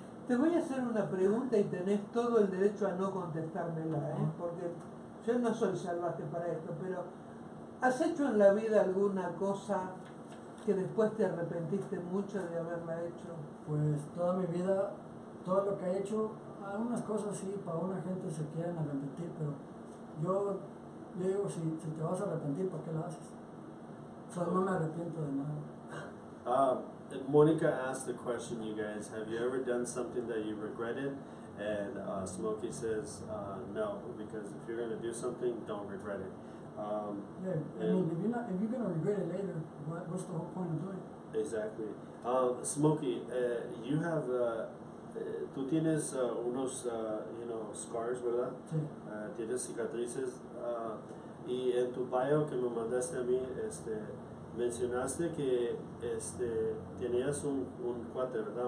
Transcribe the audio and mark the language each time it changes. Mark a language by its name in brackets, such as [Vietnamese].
[Spanish] Te voy a hacer una pregunta y tenés todo el derecho a no contestármela, porque yo no soy salvaje para esto, pero ¿has hecho en la vida alguna cosa que después te arrepentiste mucho de haberla hecho? Pues toda mi vida, todo lo que he hecho, algunas cosas sí, para una gente se quieren arrepentir, pero yo digo, si te vas a arrepentir, ¿por qué lo haces? No me arrepiento de nada. [English] Monica asked the question, you guys, have you ever done something that you regretted? And Smoky says, no, because if you're going to do something, don't regret it. Yeah, I mean, if you're going to regret it later, what's the whole point of doing it? Exactly. [Spanish] Smoky, [English] you have, [Spanish] tú tienes unos, [English] scars, [Spanish] ¿verdad? Sí. Tienes cicatrices. Y en tu bio que me mandaste a mí, mencionaste que tenías un cuate, ¿verdad?